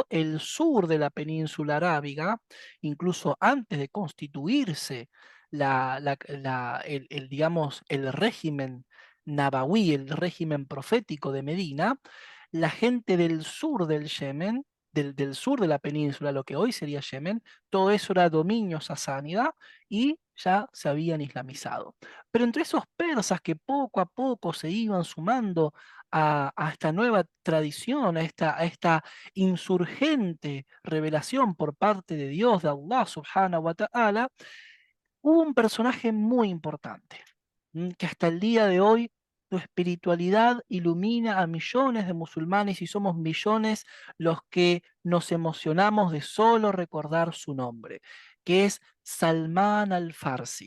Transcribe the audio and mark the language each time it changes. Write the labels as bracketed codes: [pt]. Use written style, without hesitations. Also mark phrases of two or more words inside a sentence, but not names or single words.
[es] pero el sur de la península arábiga, incluso antes de constituirse digamos, el régimen nabawí, el régimen profético de Medina, la gente del sur del Yemen, del sur de la península, lo que hoy sería Yemen, todo eso era dominio sasánida y ya se habían islamizado. Pero entre esos persas que poco a poco se iban sumando a esta nueva tradición, a esta insurgente revelación por parte de Dios, de [ar] الله سبحانه وتعالى, [es] hubo un personaje muy importante, que hasta el día de hoy su espiritualidad ilumina a millones de musulmanes y somos millones los que nos emocionamos de solo recordar su nombre, que es Salman al-Farsi.